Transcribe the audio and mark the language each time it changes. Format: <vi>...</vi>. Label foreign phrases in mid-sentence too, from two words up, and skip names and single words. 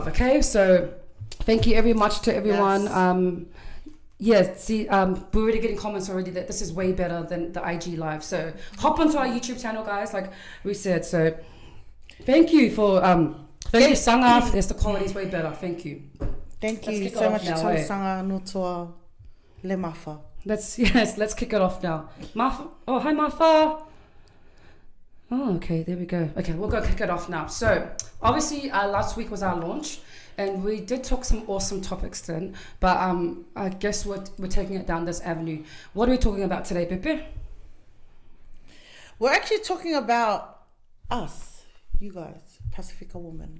<en>Okay, so thank you very much to everyone. We're already getting comments already that this is way better than the IG live. So hop onto our YouTube channel, guys, like we said. So thank you for thank you, Sanga. Yes, the quality is way better. Thank you. Thank you so much, Sanga Nutua Le Mafa. Let's kick it off now. Mafa. Oh, hi, Mafa. Oh, okay, there we go. Okay, we'll go kick it off now. So obviously, last week was our launch. And we did talk some awesome topics then, but I guess we're taking it down this avenue. What are we talking about today, Pepe? We're actually talking about us, you guys, Pasifika Woman.</en>